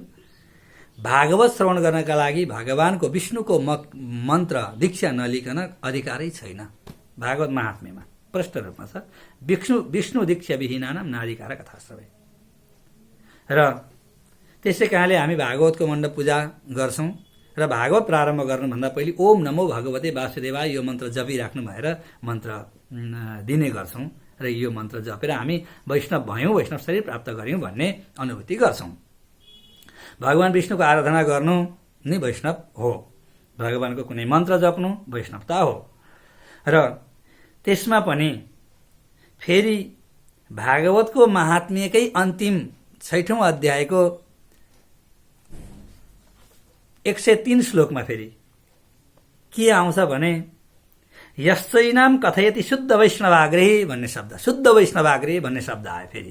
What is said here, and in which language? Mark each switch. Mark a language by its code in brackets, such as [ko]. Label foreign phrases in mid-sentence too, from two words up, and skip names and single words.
[ne] भागवत श्रवण गर्नका लागि भगवानको विष्णुको मन्त्र दीक्षा नलिकन अधिकारै छैन। भागवत महात्म्यमा प्रष्ट रूपमा छ, [sa] विष्णु दीक्षा विहीनानाम नाधिकार कथाश्रवै। [ne] र त्यसै कारणले हामी भागवतको मण्डप पूजा गर्छौं र भागवत प्रारम्भ गर्नुभन्दा पहिले [sa] ओम नमो भगवते वासुदेवाय [ne] यो मन्त्र जपिराख्नु भएर मन्त्र दिने गर्छौं। र यो मन्त्र जपेर हामी वैष्णव भयौँ, वैष्णव शरीर प्राप्त गऱ्यौँ भन्ने अनुभूति गर्छौँ। भगवान विष्णुको आराधना गर्नु नै वैष्णव हो। भगवानको कुनै मन्त्र जप्नु वैष्णवता हो। र त्यसमा पनि फेरि भागवतको महात्म्यकै अन्तिम 6औं अध्यायको 103 श्लोकमा फेरि के आउँछ भने [sa] यश्चैनाम कथयति शुद्ध वैष्णवाग्रही [ne] भन्ने शब्द, [sa] शुद्ध वैष्णवाग्रही [ne] भन्ने शब्द आयो फेरि।